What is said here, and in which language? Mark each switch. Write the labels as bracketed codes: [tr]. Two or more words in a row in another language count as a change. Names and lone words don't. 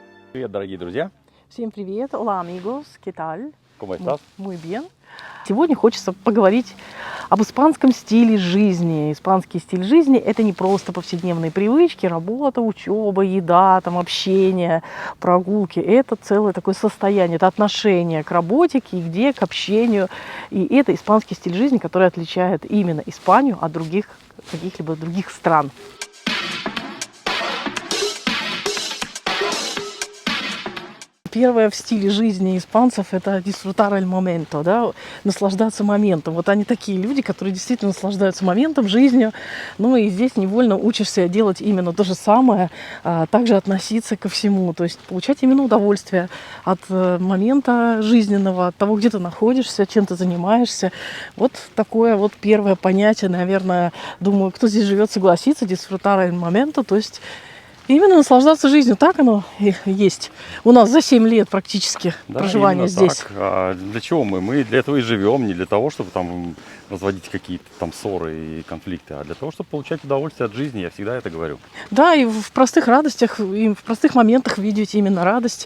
[ru] Привет, дорогие друзья! Всем привет! [es] Hola amigos, ¿qué tal? ¿Cómo estás? Muy bien. [ru] Сегодня хочется поговорить об испанском стиле жизни. Испанский стиль жизни – это не просто повседневные привычки, работа, учеба, еда, там, общение, прогулки. Это целое такое состояние, это отношение к работе, к еде, к общению. И это испанский стиль жизни, который отличает именно Испанию от других, каких-либо других стран. Первое в стиле жизни испанцев – это [es] disfrutar el momento, [ru] да, наслаждаться моментом. Вот они такие люди, которые действительно наслаждаются моментом, жизнью. Ну и здесь невольно учишься делать именно то же самое, также относиться ко всему. То есть получать именно удовольствие от момента жизненного, от того, где ты находишься, чем ты занимаешься. Вот такое вот первое понятие, наверное, думаю, кто здесь живет, согласится, [es] disfrutar el momento, [ru] то есть именно наслаждаться жизнью. Так оно и есть. У нас за 7 лет практически проживания здесь. Так. А для чего мы? Мы для этого и живем, не для того, чтобы там разводить какие-то там ссоры и конфликты, а для того, чтобы получать удовольствие от жизни. Я всегда это говорю. Да, и в простых радостях, и в простых моментах видеть именно радость.